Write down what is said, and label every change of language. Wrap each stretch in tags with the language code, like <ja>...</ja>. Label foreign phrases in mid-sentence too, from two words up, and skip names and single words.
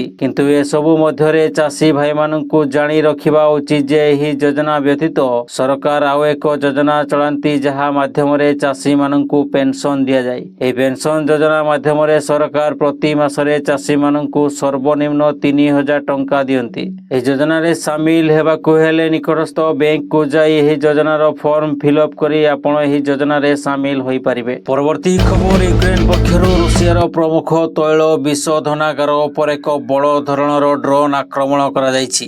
<or>କିନ୍ତୁ ଏସବୁ ମଧ୍ୟରେ ଚାଷୀ ଭାଇମାନଙ୍କୁ ଜାଣି ରଖିବା ଉଚିତ ଯେ ଏହି ଯୋଜନା ବ୍ୟତୀତ ସରକାର ଆଉ ଏକ ଯୋଜନା ଚଳାନ୍ତି, ଯାହା ମାଧ୍ୟମରେ ଚାଷୀମାନଙ୍କୁ ପେନସନ ଦିଆଯାଏ। ଏହି ପେନସନ ଯୋଜନା ମାଧ୍ୟମରେ ସରକାର ପ୍ରତି ମାସରେ ଚାଷୀମାନଙ୍କୁ ସର୍ବନିମ୍ନ 3,000 ଟଙ୍କା ଦିଅନ୍ତି। ଏହି ଯୋଜନା ରେ ସାମିଲ ହେବାକୁ ହେଲେ ନିକଟସ୍ଥ ବ୍ୟାଙ୍କ କୁ ଯାଇ ଏହି ଯୋଜନାର ଫର୍ମ ଫିଲଅପ କରି ଆପଣ ଏହି ଯୋଜନା ରେ ସାମିଲ ହୋଇ ପାରିବେ। ପରବର୍ତ୍ତୀ ଖବର ୟୁକ୍ରେନ ପକ୍ଷରୁ ରୁଷିଆର ପ୍ରମୁଖ ତୈଳ ବିଶୋଧନାଗାର ପର ଏକ ବଡ଼ ଧରଣର ଡ୍ରୋନ ଆକ୍ରମଣ କରା ଯାଇଛି।</or>